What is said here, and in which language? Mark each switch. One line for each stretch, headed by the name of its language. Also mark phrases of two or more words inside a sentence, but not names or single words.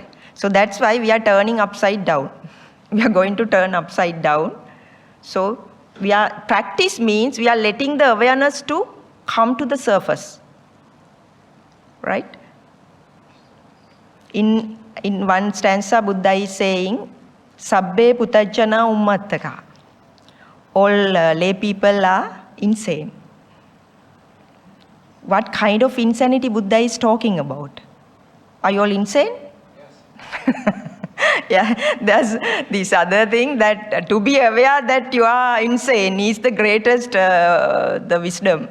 English: So that's why we are turning upside down. We are going to turn upside down. So practice means we are letting the awareness to come to the surface. Right? In one stanza, Buddha is saying,
Pali: Sabbe putajjana ummattaka.
English: All lay people are insane. What kind of insanity Buddha is talking about? Are you all insane? Yes. Yeah, there's this other thing that to be aware that you are insane is the greatest the wisdom.